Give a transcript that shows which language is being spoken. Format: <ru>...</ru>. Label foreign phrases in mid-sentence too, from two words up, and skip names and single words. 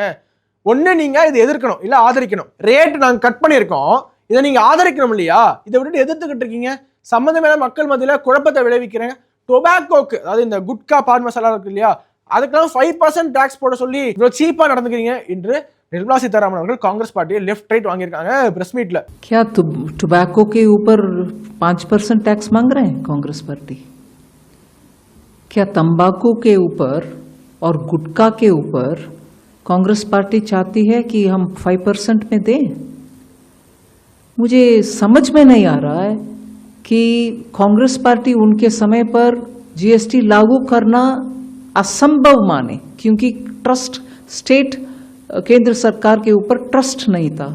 <ta>ஒண்ணு நீங்க இதை எதிர்க்கணும், இல்ல ஆதரிக்கணும். ரேட் நாங்க கட் பண்ணியிருக்கோம், இதை நீங்க ஆதரிக்கணும் இல்லையா? இதை விட்டுட்டு எதிர்த்துக்கிட்டு இருக்கீங்க. சம்பந்தமே மக்கள் மத்தியில குழப்பத்தை விளைவிக்கிறேன். டொபாக்கோக்கு, அதாவது இந்த குட்கா பான் மசாலா இருக்கு இல்லையா, அதுக்கெல்லாம் 5% டாக்ஸ் போட சொல்லி இவ்வளவு சீப்பா நடந்துக்கிறீங்க என்று निर्मला सीतारामन அவர்கள்</ta> <en>Congress party left right</en> <ta>வாங்கிருக்காங்க</ta> <en>press meetல.</en> <hi>क्या टोबैको के ऊपर 5% टैक्स मांग रहे हैं कांग्रेस पार्टी? क्या तंबाकू के ऊपर और गुटखा के ऊपर कांग्रेस पार्टी चाहती है कि हम 5% में दें? मुझे समझ में नहीं आ रहा है कि कांग्रेस पार्टी उनके समय पर जीएसटी लागू करना असंभव माने, क्योंकि</hi> <en>trust state</en> <hi>केंद्र सरकार के ऊपर ट्रस्ट नहीं था।</hi>